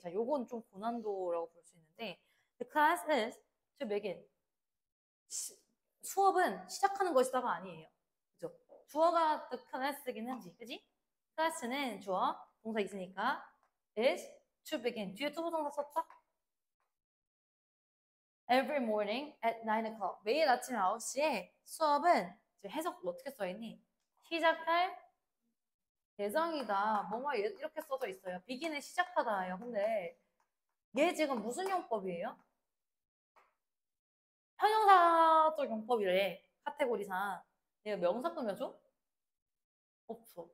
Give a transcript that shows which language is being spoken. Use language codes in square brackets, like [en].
[ko] 자, 요건 좀 고난도라고 볼 수 있는데 [en] The class is to begin. [ko] 수업은 시작하는 것이다가 아니에요. 그죠? 주어가 the class긴 한지, 그지? class는 주어, 동사 있으니까 [en] is to begin. [ko] 뒤에 투부정사 썼죠? [en] Every morning at 9 o'clock. [ko] 매일 아침 9시에 수업은 이제 해석 어떻게 써있니? 시작할 예정이다. 뭐뭐 이렇게 써져 있어요. begin은 시작하다예요. 근데 얘 지금 무슨 용법이에요? 형용사적 용법이래. 카테고리상. 얘가 명사 꾸며줘? 없어.